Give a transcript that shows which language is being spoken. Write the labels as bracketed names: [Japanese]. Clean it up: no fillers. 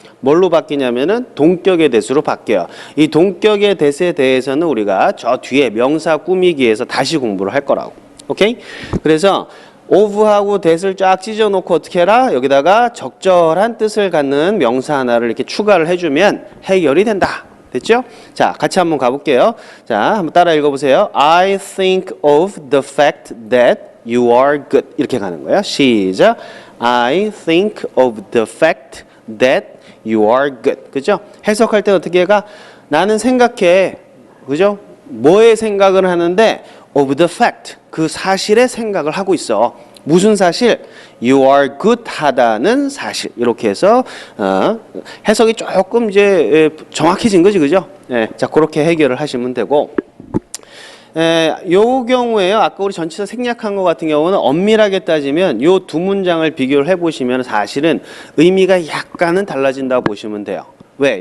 [Korean] 뭘로 바뀌냐면은 동격의 that으로 바뀌어요. 이 동격의 that에 대해서는 우리가 저 뒤에 명사 꾸미기에서 다시 공부를 할 거라고. 오케이? 그래서 of하고 that을 쫙 찢어놓고 어떻게 해라? 여기다가 적절한 뜻을 갖는 명사 하나를 이렇게 추가를 해주면 해결이 된다. 됐죠? 자, 같이 한번 가볼게요. 자, 한번 따라 읽어보세요. [English] I think of the fact that you are good. [Korean] 이렇게 가는 거예요. 시작. [English] I think of the fact that you are good. [Korean] 그죠? 해석할 때 어떻게 해가? 나는 생각해. 그죠? 뭐의 생각을 하는데 [English] of the fact. [Korean] 그 사실의 생각을 하고 있어. 무슨 사실? [English] You are good [Korean] 하다는 사실. 이렇게 해서 해석이 조금 이제 정확해진 거지. 그죠? 네, 자, 그렇게 해결을 하시면 되고 요 경우에요. 아까 우리 전치사 생략한 것 같은 경우는 엄밀하게 따지면 요 두 문장을 비교를 해보시면 사실은 의미가 약간은 달라진다고 보시면 돼요. 왜?